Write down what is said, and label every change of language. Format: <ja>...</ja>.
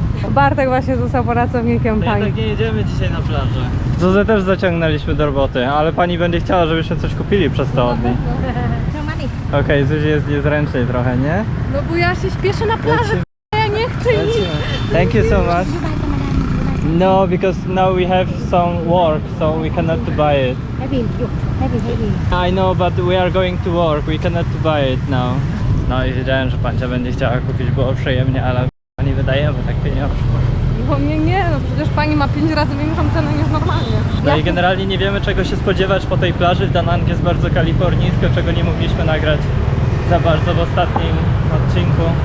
<pl>Bartek właśnie został pracownikiem No jednak nie jedziemy dzisiaj na plażę. Zuzę też zaciągnęliśmy do roboty, ale pani będzie chciała, żebyśmy coś kupili przez to od niej.</pl> <en>No money.</en> <pl>Okej, Zuzi jest niezręcznej trochę, nie? No bo ja się śpieszę na plażę, ja nie chcę iść.</pl> <en>Thank you so much. No, because now we have some work, so we cannot to buy it. Heavy, you. Heavy. I know, but we are going to work, we cannot to buy it now.</en> <pl>No i wiedziałem, że pancia będzie chciała kupić, było przyjemnie, ale nie wydajemy tak pieniążków. Bo mnie nie, no przecież pani ma 5 razy większą cenę niż normalnie. No i generalnie nie wiemy, czego się spodziewać po tej plaży. Da Nang jest bardzo kalifornijsko, czego nie mogliśmy nagrać za bardzo w ostatnim odcinku.</pl>